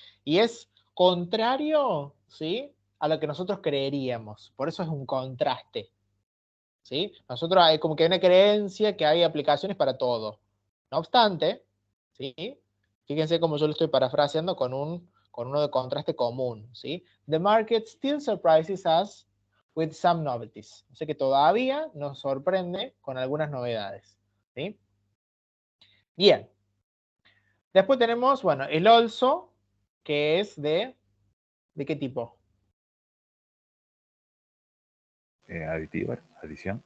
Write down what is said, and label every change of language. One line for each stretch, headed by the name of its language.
Spanish: Y es contrario, ¿sí? A lo que nosotros creeríamos. Por eso es un contraste, ¿sí? Nosotros hay como que hay una creencia que hay aplicaciones para todo. No obstante, ¿sí? Fíjense cómo yo lo estoy parafraseando con uno de contraste común, ¿sí?
English: The market still surprises us with some novelties.
Spanish: O sea que todavía nos sorprende con algunas novedades, ¿sí? Bien. Después tenemos, bueno, el also, que es ¿de qué tipo? Aditiva, adición.